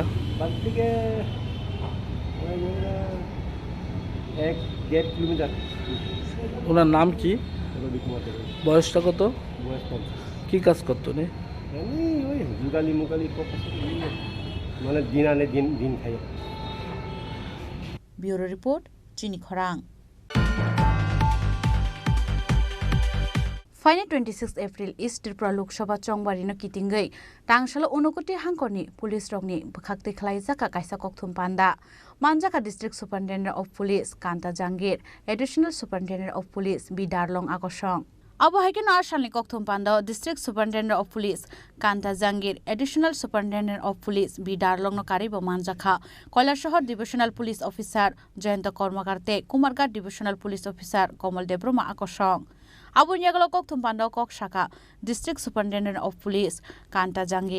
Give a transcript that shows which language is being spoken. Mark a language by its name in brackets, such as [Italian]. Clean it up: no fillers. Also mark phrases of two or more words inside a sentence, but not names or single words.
[Bangla] বাড়ি থেকে 1-1.5 কিলোমিটার। ওনার নাম কি? রবি কুমার দেব। বয়সটা কত? বয়স 50। কি কাজ করতো নি? এমনি ওই জুগালি মুগালি মানে দিন আনে দিন খাই। [English] bureau report, [Kok Borok] চিনি খরাং। फाइने 26 एप्रिल इस्ट त्रिपुरा लोकसभा चंगबारिनो किटिंगै टांगसाल 29 हांखरनि पुलिस रंगनि बखाक्ति खलाइजाका कायसा कक्थुम पान्दा मानजाका [English] District Superintendent of Police [Kok Borok] कान्ता जांगिर [English] Additional Superintendent of Police [Kok Borok] बि दारलं आकर्षण अबहायके आसालनि कक्थुम पान्दा [English] District Superintendent of Police [Kok Borok] कान्ता जांगिर [English] Additional Superintendent of Police [Kok Borok] बि दारलंनो कारिबो मानजाखा কৈলাসহর [English] Divisional Police Officer [Kok Borok] जयंत कर्मकारते कुमारघाट [English] Divisional Police Officer [Kok Borok] कमल देब्रमा आकर्षण Abun Yagalo Kokthum Panda Kok Shaka, [English] District Superintendent of Police, [Kok Borok] Kanta Jangir.